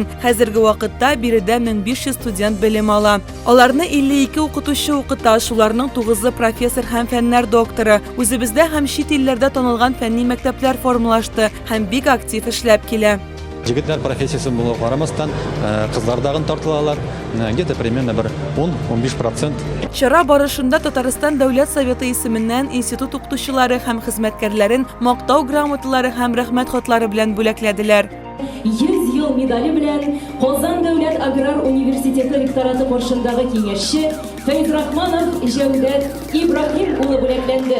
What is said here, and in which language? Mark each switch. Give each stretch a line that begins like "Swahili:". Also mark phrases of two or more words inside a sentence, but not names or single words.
Tatar: Хәзерге вакытта биредә 1500 студент белем ала. Аларны 52 укытучы укыта, шуларның 9-ы профессор һәм фәннәр докторы. Үзебездә һәм чит илләрдә танылган фәнни мәктәпләр формалашты һәм бик актив эшләп килә. Җегетләр профессиясе булуга карамастан, кызлардагын тартылалар,
Russian: где-то примерно 10-15%.
Tatar: Чара барышында Татарстан дәүләт советы исеменнән институт укытучылары һәм хезмәткәрләрен мактау грамоталары һәм рәхмәт хатлары белән бүләкләделәр. 100 ел медале белән Казан дәүләт аграр университеты ректораты каршындагы киңәшче Фәйзрахманов Җәүдәт Ибраһим улы бүләкләнде.